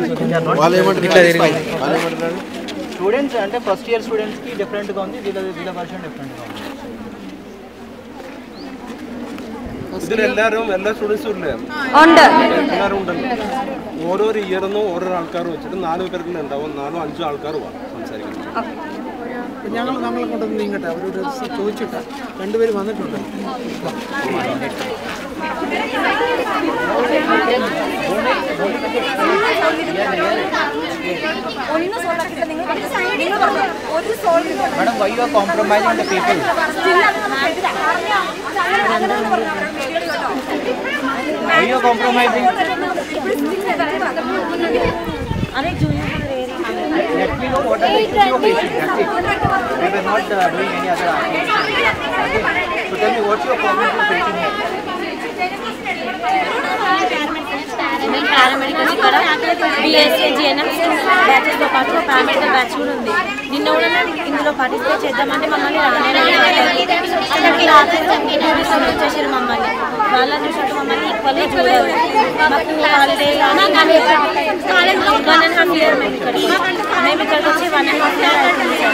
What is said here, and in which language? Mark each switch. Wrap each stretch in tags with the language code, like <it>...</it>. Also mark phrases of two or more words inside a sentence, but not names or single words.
<te>స్టూడెంట్స్ అంటే</te> <en>first year</en> <te>స్టూడెంట్స్కి డిఫరెంట్గా ఉంది, వీళ్ళ వర్షన్ డిఫరెంట్గా ఉంది.</te> <ml>എല്ലാവരും എല്ലാ സ്റ്റുഡൻസും ഇല്ലേ? എല്ലാവരും ഉണ്ടല്ലോ. ഓരോ ഇയറിന്നും ഓരോ ആൾക്കാർ വെച്ചിട്ട് 4 പേർക്ക് ഉണ്ടാവും, 4-5 ആൾക്കാർ സംസാരിക്കണം. ഞങ്ങളെ കൊണ്ടൊന്ന് നീങ്ങട്ടെ, അവരോട് ചോദിച്ചിട്ട് 2 പേര് വന്നിട്ടുണ്ട്.</ml> <en>Madam, why you are compromising the people? Why you are compromising? Let me know what are the issues you are facing. That's it. We were not doing any other activity. Okay. So tell me what's your problem you are facing here?</en> <te>పారామెడికల్స్ ఇక్కడ బిఎస్సీ జిఎన్ఎం బ్యాచెస్తో పాటు</te> <en>paramedical batch</en> <te>కూడా ఉంది. నిన్న కూడా ఇందులో పార్టిసిపేట్ చేద్దామంటే మమ్మల్ని వచ్చేసారు. మమ్మల్ని వాళ్ళ చూసినట్టు మమ్మల్ని ఈక్వల్గా చూడాలి. మాకు హాలిడే 1.5 ఇయర్ మేము ఇక్కడికి వచ్చి 1.5 ఇయర్ అవుతుంది సార్.</te>